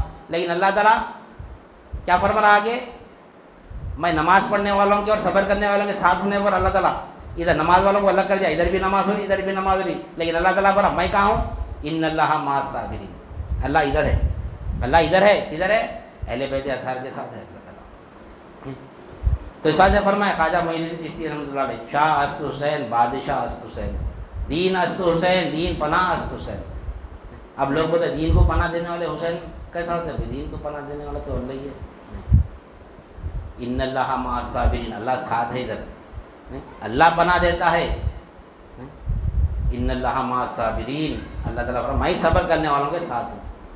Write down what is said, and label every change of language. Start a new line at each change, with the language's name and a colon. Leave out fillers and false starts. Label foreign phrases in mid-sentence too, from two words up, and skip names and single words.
Urdu: لیکن اللہ تعالیٰ کیا فرما رہا آگے؟ میں نماز پڑھنے والوں کے اور صبر کرنے والوں کے ساتھ ہونے پر اللہ تعالیٰ ادھر نماز والوں کو الگ کر دیا، ادھر بھی نماز ہو رہی ادھر بھی نماز ہو رہی. لیکن اللہ تعالیٰ بولا میں کہاں ہوں؟
Arabic: ان اللہ مع الصابرین.
Urdu: اللہ ادھر ہے، اللہ ادھر ہے. ادھر ہے اہل بیت اطہار کے ساتھ ہے اللہ تعالیٰ. تو اس سے فرمایا خواجہ معین الدین چشتی رحمۃ اللہ علیہ،
Persian: شاہ است حسین بادشاہ است حسین، دین است حسین دین پناہ است حسین.
Urdu: اب لوگ بولتے دین کو پناہ دینے والے حسین کیسا ہوتا ہے؟ دین کو پناہ دینے والا تو اللہ ہی ہے.
Arabic: ان اللہ مع الصابرین،
Urdu: اللہ ساتھ ہے. ادھر اللہ پناہ دیتا ہے.
Arabic: ان اللہ مع الصابرین،
Urdu: اللہ تعالیٰ فرماتا میں صبر کرنے والوں کے ساتھ ہوں.